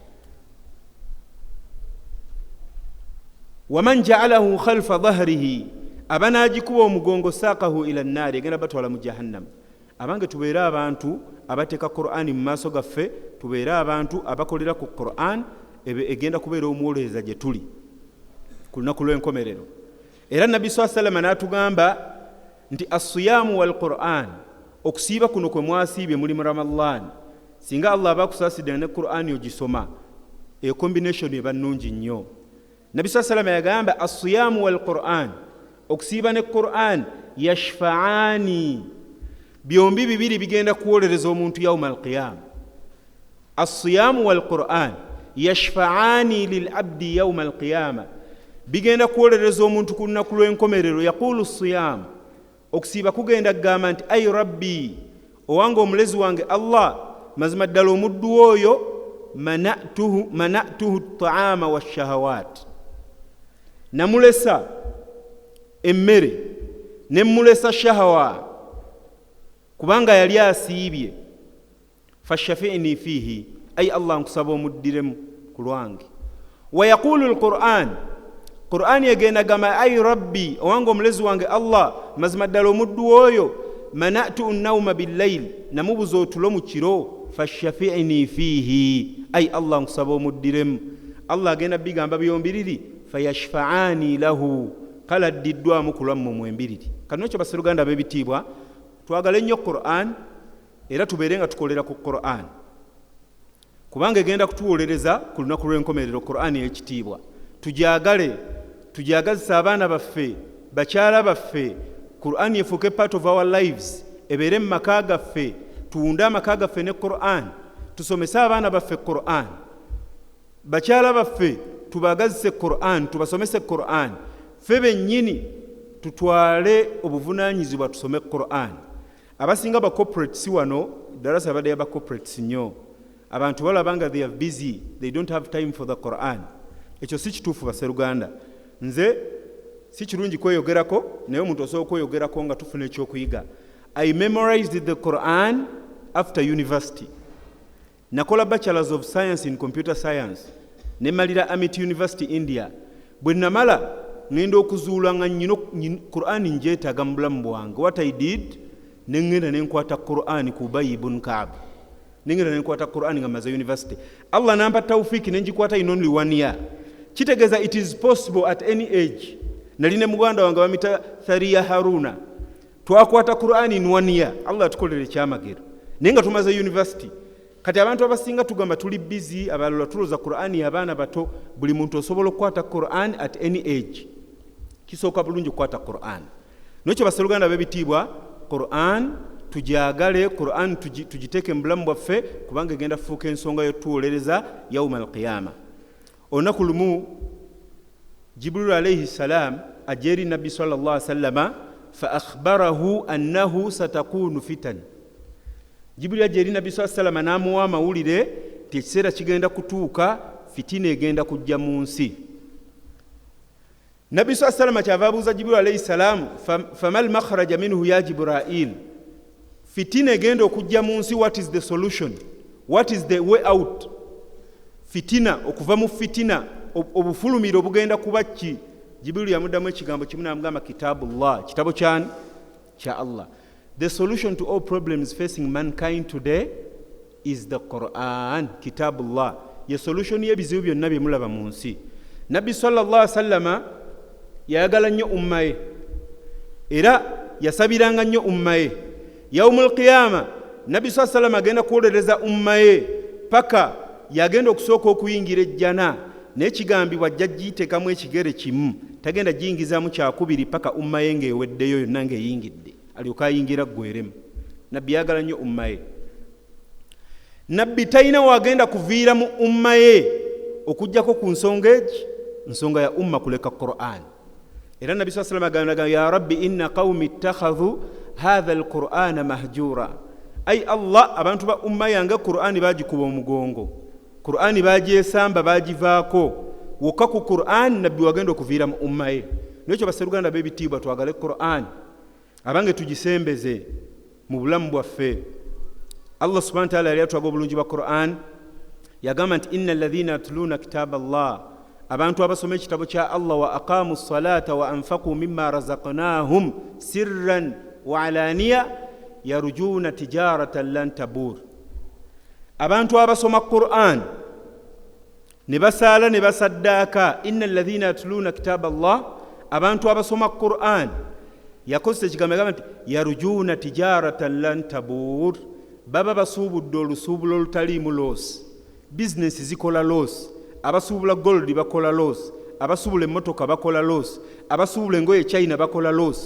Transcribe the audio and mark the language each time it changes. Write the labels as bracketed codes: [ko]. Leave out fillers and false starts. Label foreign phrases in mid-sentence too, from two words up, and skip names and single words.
[ar] ومن جعله خلف ظهره, [lg] abanaagikuba omugongo [ar] ساقه إلى النار, [lg] egenda batwala mu jahannam. Abange tubeere abantu abateeka Qur'ani mu maaso gaffe, tubeere abantu abakolera ku Qur'an, egenda kubeera omuwolereza gye tuli ku lunaku lw'enkomerero. Era Nabbi [ar] صلى الله عليه وسلم [lg] n'atugamba nti [ar] الصيام والقرآن, [lg] okusiiba kuno kwe mwasiibye muli mu Ramadan, singa Allah abakusaasidde ne Qur'ani ogisoma, eyo combination eba nnungi nnyo. Nabbi [ar] صلى الله عليه وسلم [lg] yagamba [ar] الصيام والقرآن, [lg] okusiiba ne Qur'an yashfa'ani, byombi bibiri bigenda kuwolereza omuntu [ar] يوم القيامة. الصيام والقرآن يشفعان للعبد يوم القيامة, [lg] bigenda kuwolereza omuntu ku lunaku lw'enkomerero. [ar] يقول الصيام, [lg] okusiiba kugenda kugamba nti [ar] أي ربي, [lg] owange omulezi wange Allah, mazima ddala omuddu oyo [ar] منعته الطعام والشهوات, [lg] namulesa emmere ne mulesa shahawa kubanga yali asiibye. [ar] فشفعني فيه, أي الله [lg] nkusaba omuddiremu ku lwange. [ar] ويقول القرآن, [lg] Qur'an yegenda gamba [ar] أي ربي, [lg] owange omulezi wange Allah, mazima ddala omuddu oyo [ar] منعت النوم بالليل, [lg] namubuza otulo mu kiro. [ar] فشفعني فيه, أي الله [lg] nkusaba omuddiremu. Allah agenda bigamba byombiriri, [ar] فيشفعان له, [lg] kala ddiddwamu kulwamu mwembiriri. Kano ekyo baseruganda b'ebitiibwa, twagale nnyo Qur'an era tubeere nga tukolera ku Qur'an, kubanga egenda kutuwolereza ku lunaku lw'enkomerero. Qur'an y'ekitiibwa, tujagazisa abaana baffe, bakyala baffe, Qur'an yefuuke [en] part of our lives, [lg] ebeere mu maka gaffe, tuwunde amaka gaffe ne Qur'an, tusomese abaana baffe Qur'an, bakyala baffe tubagazise Qur'an, tubasomese Qur'an, ffe bennyini tutwale obuvunaanyizibwa tusome Qur'an. Abasinga ba corporates wano, darasa badde ba corporates nnyo, abantu balabanga [en] they are busy, they don't have time for the Qur'an. [lg] Ekyo si kituufu baseruganda. Nze si kirungi kweyogerako, naye omuntu osobola kweyogerako nga tufuna ekyokuyiga. [en] I memorized the Quran after university. [lg] Nakola [en] bachelors of science in computer science, [lg] ne malira Amit University India. Bwe namala ngenda okuzuula nga nnino Qur'an njeetaaga mu bulamu bwange. [en] What I did, [lg] nengenda nenkwata Qur'an ku Ubay ibn Ka'b, nengenda nenkwata Qur'an nga maze university. Allah nampa tawfiki nenjikwata [en] in only 1 year. [lg] Kitegeeza [en] it is possible at any age. [lg] Nali ne muganda wange bamita Thariya Haruna, twakwata Qur'an [en] in 1 year. [lg] Allah atukolere kyamagero nenga tumaze university. Kati abantu abasinga tugamba tuli busy, abalala tuloza Qur'an y'abaana bato. Buli muntu osobola okukwata Qur'an [en] at any age. [lg] Kisooka bulungi okukwata Qur'an. N'ekyo baseruganda b'ebitiibwa, Qur'an tujagale, Qur'an tugiteeke mu bulamu bwaffe, kubanga egenda fuuka ensonga y'otuwolereza [ar] يوم القيامة. [lg] Olunaku lumu [ar] Jibril عليه السلام [lg] ajeri Nabbi [ar] صلى الله عليه وسلم فأخبره أنه ستكون فتن. [lg] Jibril ajeri Nabbi [ar] صلى الله عليه وسلم [lg] n'amuwa amawulire ti ekiseera kigenda kutuuka, fitina egenda kujja mu nsi. Nabi [ar] صلى الله عليه وسلم [lg] kyavabuuza Jibril [ar] عليه السلام, فما المخرج منه يا جبريل, [lg] fitina egenda okujja mu nsi, [en] what is the solution, what is the way out? [lg] Fitina, okuva mu fitina, obufulumiro obugenda kuba ki? Jibril yamuddamu ekigambo kimu n'amugamba kitabullah, kitabo kyani? Kya Allah. [en] The solution to all problems facing mankind today is the Quran, kitabullah. [lg] Ye solution y'ebizibu byonna bye mulaba mu nsi. Nabbi [ar] صلى الله عليه وسلم [lg] yayagala nnyo umma ye, era yasabiranga nnyo umma ye. [ar] يوم القيامة [lg] Nabbi [ar] صلى الله عليه وسلم [lg] agenda kuwolereza umma ye paka yagenda okusooka okuyingira ejjana, n'ekigambibwa ajja giyiteekamu ekigere kimu, tagenda giyingizaamu kyakubiri paka umma ye ng'eweddeyo yonna ng'eyingidde, alyoka ayingira ggweremu. Nabbi yagala nnyo umma ye. Nabbi talina wagenda kuviira mu umma ye okujjako ku nsonga egi, nsonga ya umma kuleka Qur'an. Era Nabbi [ar] صلى الله عليه وسلم [lg] agamba [ar] يا رب إن قومي اتخذوا هذا القرآن مهجورا, أي الله, [lg] abantu ba umma yange Qur'ani bagikuba omugongo, Qur'ani bagyesamba bagivaako, wokka ku Qur'an Nabbi wagenda okuviira mu umma ye. Nekyo baseruganda b'ebitiibwa twagale Qur'an abange tugisembeze mu bulamu bwaffe. Allah [ar] سبحانه وتعالى [lg] yali atwaga obulungi bwa Qur'an, yagamba nti [ar] إن الذين يتلون كتاب الله, [lg] abantu abasoma ekitabo kya Allah, [ar] وأقاموا الصلاة وأنفقوا مما رزقناهم سرا وعلانية يرجون تجارة لن تبور. [lg] Abantu abasoma Qur'an ne basaala ne basaddaaka, [ar] إن الذين يتلون كتاب الله, [lg] abantu abasoma Qur'an yakozesa ekigambo yagamba nti [ar] يرجون تجارة لن تبور, [lg] baba basuubudde olusuubulo olutaliimu loosi. Bizinesi zikola loosi, abasuubula gold bakola loosi, abasuubula emmotoka bakola loosi, abasuubula engoye China bakola loosi.